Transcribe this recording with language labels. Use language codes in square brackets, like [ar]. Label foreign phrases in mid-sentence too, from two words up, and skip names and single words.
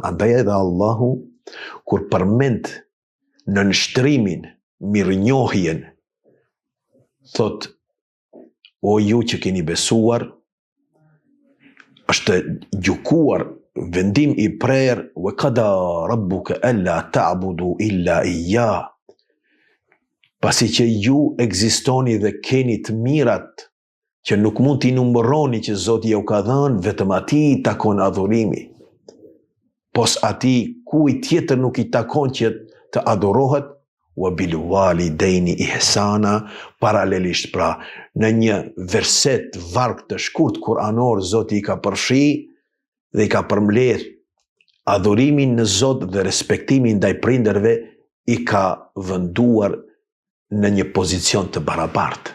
[sq] Andaj edhe Allahu, kur përmend në nështrimin, mirënjohjen, thot, o ju që keni besuar, është gjukuar vendim i prerë, [ar] وقضى ربك ألا تعبدوا إلا إياه. [sq] Pasi që ju ekzistoni dhe keni të mirat, që nuk mund t'i numëroni që Zoti ju ka dhënë, vetëm atij takon adhurimi. Pos atij kujt tjetër nuk i takon që të adhurohet, [ar] وبالوالدين إحسانا, [sq] paralelisht pra, në një verset varg të shkurt kuranor, Zoti i ka përfshi dhe i ka përmbledh adhurimin në Zot dhe respektimin ndaj prindërve, i ka venduar në një pozicion të barabartë.